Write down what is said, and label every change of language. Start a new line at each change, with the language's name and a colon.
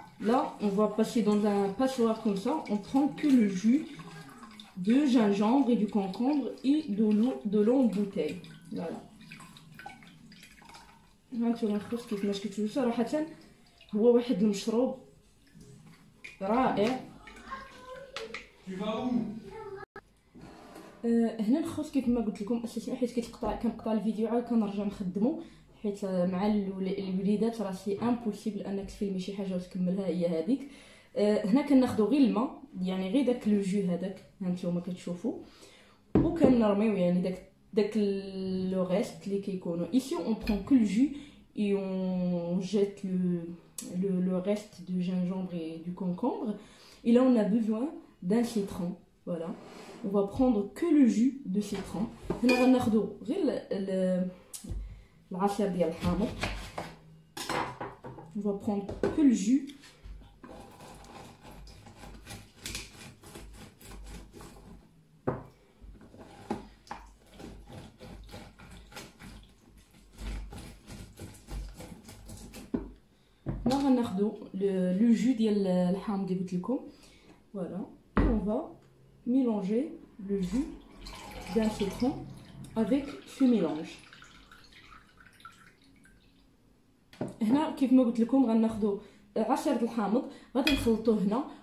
French: Là, on va passer dans un passoire comme ça. On prend que le jus de gingembre et du concombre et de l'eau en bouteille. Voilà.
Arabic: هانتوما الخوت كيفاش كتشوفوا صراحة هو واحد المشروب رائع. هنا الخوت كيف ما قلت لكم اساسا حيت كنقطع الفيديو عاد كنرجع نخدمو حيت مع الوليدات راه
French: سي امبوسيبل
Arabic: انك تفيلمي شي حاجه وتكملها هي هذيك. هنا كناخذوا غير الماء يعني غير داك لو جو هذاك هانتوما كتشوفوا وكنرميو يعني داك لو ريست اللي كيكونوا.
French: Ici on prend que le jus et on jette le reste de gingembre et du concombre. Et là on a besoin d'un citron. Voilà. On va prendre que le jus de citron.
Arabic: هنا غناخدو غير العصير ديال الحامض.
French: On va prendre que le jus.
Arabic: Là غناخدو le jus ديال الحامض اللي قلت لكم.
French: Voilà. Et on va mélanger le jus d'un citron avec ce mélange.
Arabic: هنا كيف ما قلت لكم غناخذوا عصير الحامض غادي نخلطوه هنا.